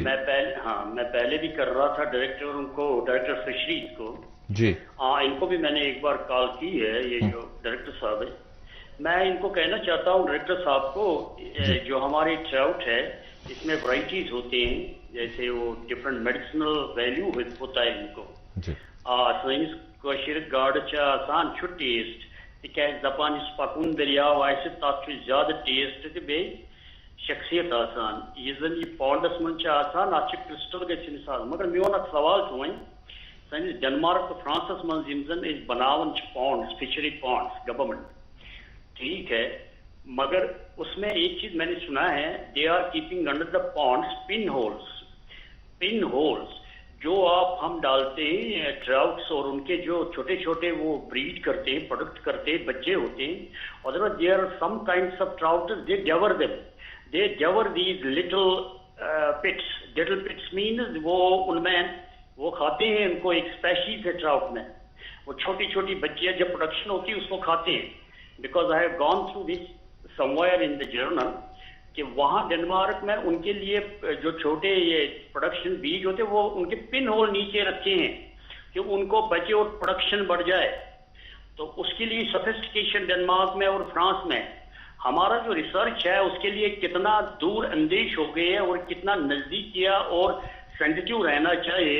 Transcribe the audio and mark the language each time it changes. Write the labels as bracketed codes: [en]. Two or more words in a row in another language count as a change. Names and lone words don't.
[ur] میں پہلے بھی کر رہا تھا ڈائریکٹر فشریز کو. جی. ان کو بھی میں نے ایک بار کال کی ہے. یہ جو ڈائریکٹر صاحب ہے، میں ان کو کہنا چاہتا ہوں ڈائریکٹر صاحب کو، جو ہماری ٹراؤٹ ہے اس میں ورائٹیز ہوتے ہیں، جیسے وہ [en] different medicinal value [ur] ہوتا ہے ان کو. [ks] سٲنِس کٲشِر گاڈٕ چھِ آسان چھُ ٹیسٹ، تِکیازِ دپان یُس پکوُن دٔریاو آسہِ تتھ چھُ زیادٕ ٹیسٹ تہٕ بیٚیہِ شخصیت آسان. یُس زن یہ پونڈس منٛز چھِ آسان اتھ چھِ کرسٹل گژھِ انسان. مگر میون اکھ سوال چھُ وۄنۍ، سٲنِس ڈنمارک تہٕ فرانسس منٛز یِم زن أسۍ بناوان چھِ پونڈس، فشری پونڈس گورنمنٹ، [ur] ٹھیک ہے، مگر اس میں ایک چیز میں نے سنا ہے، [en] they are keeping under the ponds pin holes [ur] جو آپ ہم ڈالتے ہیں ٹراؤٹس، اور ان کے جو چھوٹے چھوٹے وہ بریڈ کرتے ہیں، پروڈکٹ کرتے ہیں، بچے ہوتے ہیں. [en] other they are some kinds of trouts, they devour them, they devour these little pits means [ur] وہ ان میں وہ کھاتے ہیں. ان کو ایک اسپیشیز ہے ٹراؤٹ میں، وہ چھوٹی چھوٹی بچیاں جب پروڈکشن ہوتی ہے اس کو کھاتے ہیں. [en] because I have gone through this somewhere in the journal [ur] کہ وہاں ڈنمارک میں ان کے لیے جو چھوٹے یہ پروڈکشن بیج ہوتے وہ ان کے پن ہول نیچے رکھے ہیں کہ ان کو بچے اور پروڈکشن بڑھ جائے. تو اس کے لیے سفسٹیکیشن ڈنمارک میں اور فرانس میں ہمارا جو ریسرچ ہے اس کے لیے کتنا دور اندیش ہو گئے ہے اور کتنا نزدیک کیا اور سینسیٹیو رہنا چاہیے.